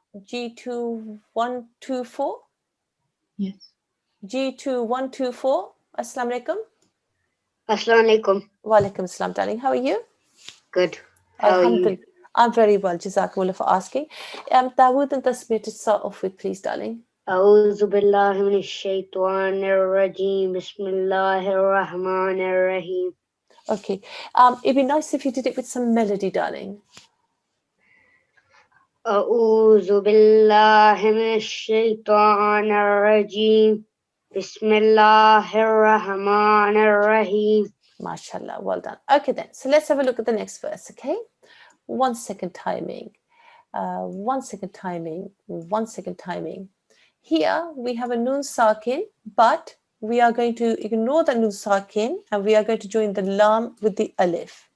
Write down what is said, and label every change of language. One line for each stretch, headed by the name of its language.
English: G2124? Yes. G2124, Assalamu alaikum.
Arabic: Assalamu alaikum.
English: Wa alaikum assalam, darling. How are you? Good. How are you? I'm very well. Jazakumullah for asking. Dawood and Tasmir to start off with, please, darling.
Arabic: أعوذ بالله من الشيطان الرجيم بسم الله الرحمن الرحيم.
English: Okay. It'd be nice if you did it with some melody, darling.
Arabic: أعوذ بالله من الشيطان الرجيم بسم الله الرحمن الرحيم.
English: MashaAllah. Well done. Okay, then. So let's have a look at the next verse, okay? 1 second timing. 1 second timing. 1 second timing. Here we have a nun sakin, but we are going to ignore the nun sakin and we are going to join the lam with the alif.